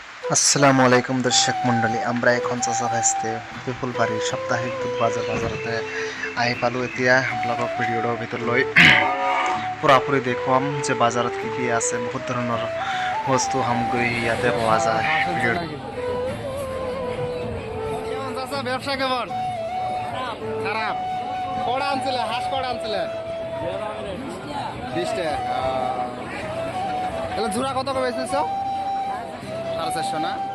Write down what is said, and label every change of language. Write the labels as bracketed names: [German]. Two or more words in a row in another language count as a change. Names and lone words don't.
[Arabic] السلام عليكم [Assamese] দর্শক মণ্ডলী, আমরা এখন চাচা ভাইস্তে পিপুল বাড়িৰ সাপ্তাহিক বুধ বাজাৰতে আহি পালোঁ। এতিয়া আপোনালোকক ভিডিঅ'ৰ ভিতৰত লৈ পুৰাপুৰি দেখুৱাম যে বাজাৰত কি আছে। বহুত ধৰণৰ বস্তু সামগ্ৰী ইয়াতে পোৱা যায়। [Bangla] ব্যবসা কেমন? খারাপ। কড়া আনছিলে, হাঁস কড়া আনছিলে 20 টাকা। তাহলে জোড়া কত করে বেচেছ? 450 না?